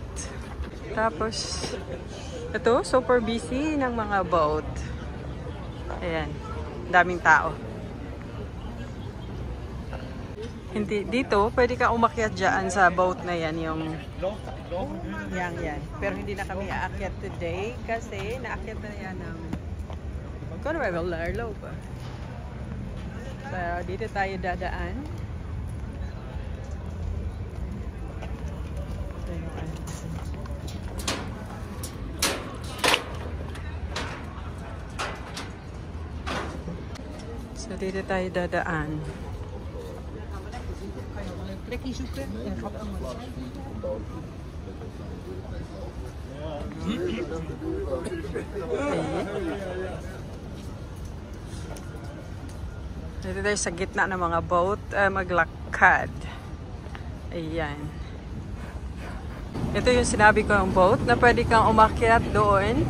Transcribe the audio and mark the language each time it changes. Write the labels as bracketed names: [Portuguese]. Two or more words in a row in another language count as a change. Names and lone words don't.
[Filipino] Tapos, ito, super busy ng mga boat. Ayan, daming tao. Hindi, dito, pwede ka umakyat dyan sa boat na yan, yung yan. Pero hindi na kami aakyat today kasi naakyat na yan ng [Dutch] Kunnen wij wel daar lopen. [Filipino] So, dito tayo dadaan. So, dito tayo dadaan. [Dutch] Plekje zoeken. Ja, gaat allemaal zijn. [Filipino] Dito tayo sa gitna ng mga boat, maglakad. Ayan. Ito yung sinabi ko ng boat na pwede kang umakyat doon.